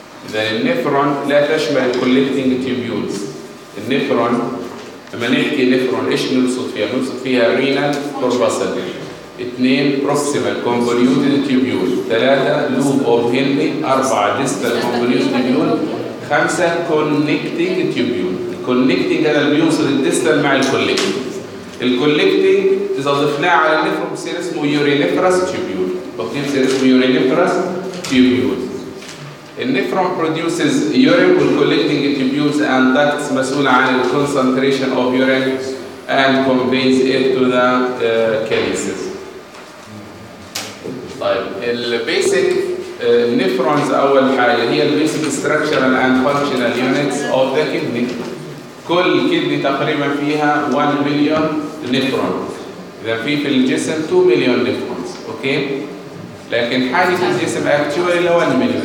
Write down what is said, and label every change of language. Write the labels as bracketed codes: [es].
[ar] إذا النفرون لا تشمل الكوليكتنج تيوبولز، النفرون لما نحكي نفرون ايش نقصد فيها؟ نقصد فيها رينال كورباسل، اثنين بروكسيمال كونفوليوتد تيوبول، ثلاثة لوب اوف هنلي، أربعة ديستال كونفوليوتد تيوبول، خمسة كونكتنج تيوبول. الكونكتنج هذا اللي بيوصل الديستال مع الكوليكتنج. الكوليكتنج إذا ضفناه على النفرون بصير اسمه يورينيفرس تيوبول، بصير اسمه يورينيفرس تيوبول. [en] النفرون produces urine with collecting tubules and ducts [ar] مسؤول عن [en] concentration of urine and conveys it to the calyces. [ar] طيب البيسك النفرونز اول حاجه هي البيسك ستراكشرال اند فانكشنال يونتس اوف ذا كيدني. كل كيدني تقريبا فيها 1 مليون نفرون. اذا في الجسم 2 مليون نفرونز اوكي، لكن حاجه الجسم اكتشوالي 1 مليون.